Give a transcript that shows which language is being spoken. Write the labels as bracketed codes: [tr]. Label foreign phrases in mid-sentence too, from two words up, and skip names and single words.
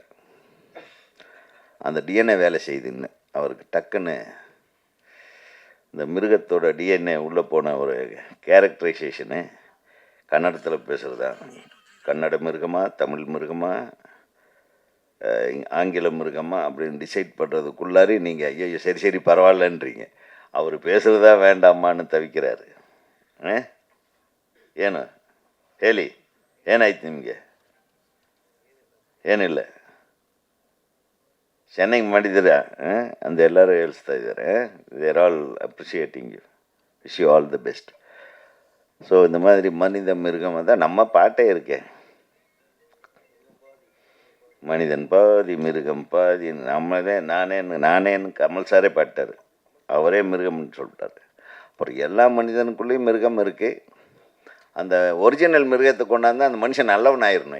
[ta] அந்த டிஎன்ஏ வேலை செய்யுதுன்னு அவருக்கு டக்குன்னு இந்த மிருகத்தோட டிஎன்ஏ உள்ளே போன ஒரு கேரக்டரைசேஷனு கன்னடத்தில் பேசுகிறதா, கன்னட மிருகமா தமிழ் மிருகமா ஆங்கில மிருகமா அப்படின்னு டிசைட் பண்ணுறதுக்குள்ளாரி நீங்கள் ஐயோ சரி பரவாயில்லன்றீங்க. அவர் பேசுகிறதா வேண்டாமான்னு தவிக்கிறாரு. [kn] ಏನು ಹೇಳಿ ಏನಾಯ್ತು ನಿಮಗೆ? ಏನಿಲ್ಲ, ಚೆನ್ನಾಗಿ ಮಾಡಿದ್ದೀರಾ ಅಂತ ಎಲ್ಲರೂ ಹೇಳ್ತಾ ಇದ್ದಾರೆ. [en] they are all appreciating you, wish you all the best. [ta] ஸோ இந்த மாதிரி மனித மிருகம் தான் நம்ம பாட்டே இருக்கே, மனிதன் பாதி மிருகம் பாதி. நானேன்னு கமல் சாரே பாட்டார், அவரே மிருகம்னு சொல்லிட்டார். அப்புறம் எல்லா மனிதனுக்குள்ளேயும் மிருகம் இருக்குது. அந்த ஒரிஜினல் மிருகத்தை கொண்டாந்து அந்த மனுஷன் நல்லவன் ஆயிடணும்.